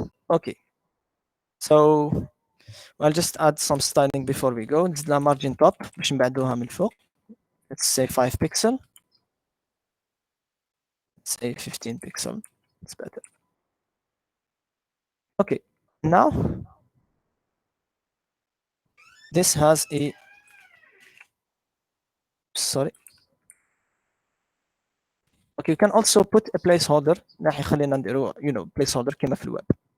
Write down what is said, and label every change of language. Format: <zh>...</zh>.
<en>Okay, so I'll just add some styling before we go.</en> <ar>نزيد margin top باش نبعدوها من الفوق.</ar> <en>Let's say 5 pixel. Let's say 15 pixel. It's better. Okay, now this has a sorry. Okay, you can also put a placeholder.</en> <ar>راح يخلينا نديرو placeholder كما في الويب.</ar>